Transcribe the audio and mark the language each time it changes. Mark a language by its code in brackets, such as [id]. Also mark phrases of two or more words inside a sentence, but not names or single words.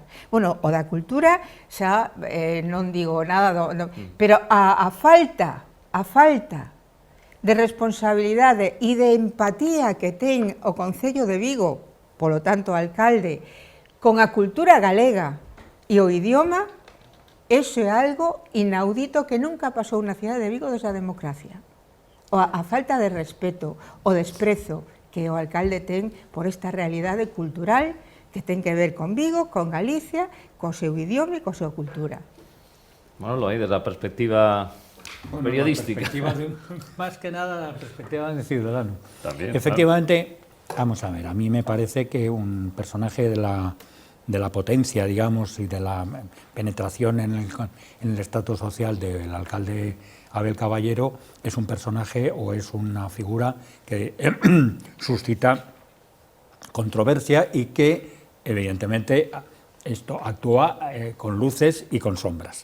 [gl] Bueno, o da cultura xa non digo nada, pero a falta de responsabilidade e de empatía que ten o Concello de Vigo, polo tanto, o alcalde, con a cultura galega e o idioma, eso é algo inaudito que nunca pasou na cidade de Vigo desde a democracia. A falta de respeto, o desprezo que o alcalde ten por esta realidade cultural que ten que ver con Vigo, con Galicia, co seu idioma e co súa cultura. Bueno, aí desde a perspectiva periodística. [es] Más que nada la perspectiva de ciudadano. También, efectivamente, vamos a ver, a mí me parece que un personaje de la potencia, digamos, y de la penetración en el estatus social del alcalde Abel Caballero es un personaje o es una figura que suscita controversia y que, evidentemente, esto actúa con luces y con sombras.